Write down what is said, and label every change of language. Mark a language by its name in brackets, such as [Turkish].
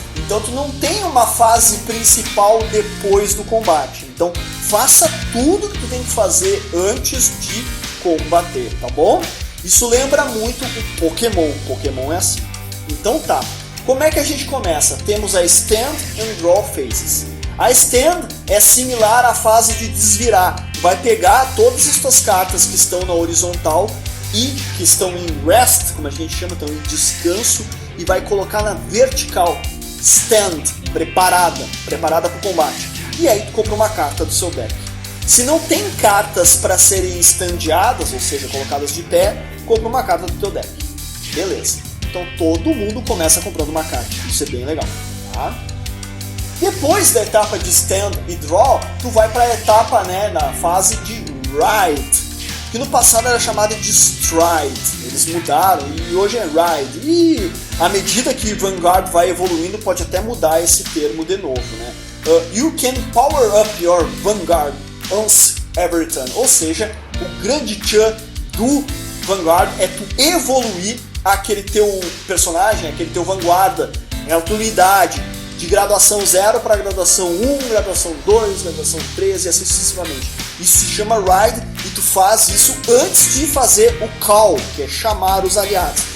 [Portuguese] Então tu não tem uma fase principal depois do combate. Então faça tudo que tu tem que fazer antes de combater, tá bom? Isso lembra muito o Pokémon. Pokémon é assim. Então tá. Como é que a gente começa? Temos a Stand and Draw Phases. A Stand é similar à fase de desvirar. Vai pegar todas as suas cartas que estão na horizontal e que estão em rest, como a gente chama, estão em descanso, e vai colocar na vertical. Stand, preparada para o combate. E aí tu compra uma carta do seu deck. Se não tem cartas para serem standeadas, ou seja, colocadas de pé, compra uma carta do teu deck. Beleza. Então todo mundo começa comprando uma carta. Isso é bem legal, tá? Depois da etapa de stand e draw, tu vai para a etapa, né, na fase de ride, que no passado era chamada de stride. Eles mudaram e hoje é ride. E à medida que Vanguard vai evoluindo, pode até mudar esse termo de novo, né? [English] You can power up your Vanguard once every turn. [Portuguese] Ou seja, o grande tchan do Vanguard é tu evoluir aquele teu personagem, aquele teu vanguarda, a tua unidade de graduação 0 para graduação 1, graduação 2, graduação 3 e assim sucessivamente. Isso se chama Ride e tu faz isso antes de fazer o Call, que é chamar os aliados.